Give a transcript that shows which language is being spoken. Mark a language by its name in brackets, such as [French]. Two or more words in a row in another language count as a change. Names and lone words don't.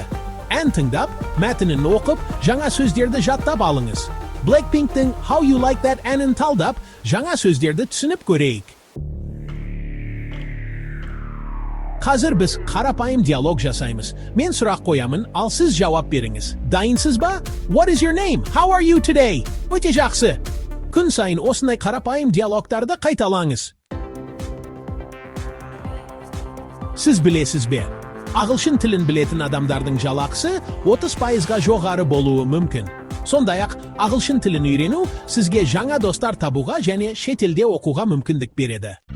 [Kazakh] Ән тыңдап, мәтінін оқып, жаңа сөздерді жаттап алыңыз. Blackpink'тің How You Like That әнін талдап, жаңа сөздерді түсініп көрейік. Қазір біз қарапайым диалог жасаймыз. Мен сұрақ қоямын, ал сіз жауап беріңіз. Дайынсыз ба? [English] What is your name? How are you today? [Kazakh] Өте жақсы. Күн сайын осындай қарапайым диалогтарды қайталаңыз. Сіз білесіз бе? Ағылшын тілін білетін адамдардың жалақысы 30%-ға жоғары болуы мүмкін. Сондай-ақ, ағылшын тілін үйрену сізге жаңа достар табуға және шетелде оқуға мүмкіндік береді.